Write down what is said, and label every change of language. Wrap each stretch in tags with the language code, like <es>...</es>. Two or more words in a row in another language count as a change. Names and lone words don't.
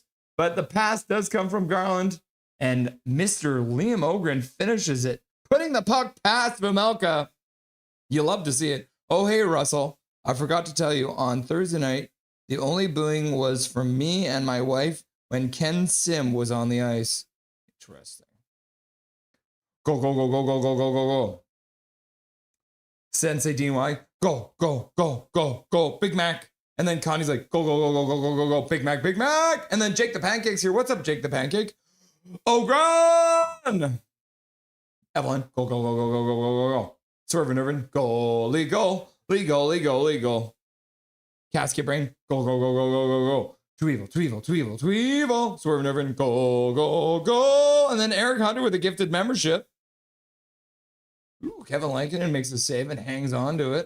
<en>But the pass does come from Garland, and Mr. Liam Ogren finishes it, putting the puck past Vejmelka. You love to see it. Oh, hey, Russell. I forgot to tell you, on Thursday night, the only booing was from me and my wife when Ken Sim was on the ice. Interesting. Go, go, go, go, go, go, go, go, go. Sensei Dean White, go, go, go, go, go, Big Mac. And then Connie's like, go, go, go, go, go, go, go, go, Big Mac, Big Mac. And then Jake the Pancake's here. What's up, Jake the Pancake? Ogren! Evelyn, go, go, go, go, go, go, go, go, go. Swervin' Irvin, goalie, goal, goalie, goalie, goal. Casket Brain, go, go, go, go, go, go, go. Too evil, too evil, too evil, too evil. Swervin' Irvin, go, go, go. And then Eric Hunter with a gifted membership. Ooh, Kevin Lankinen makes a save and hangs on to it.</en>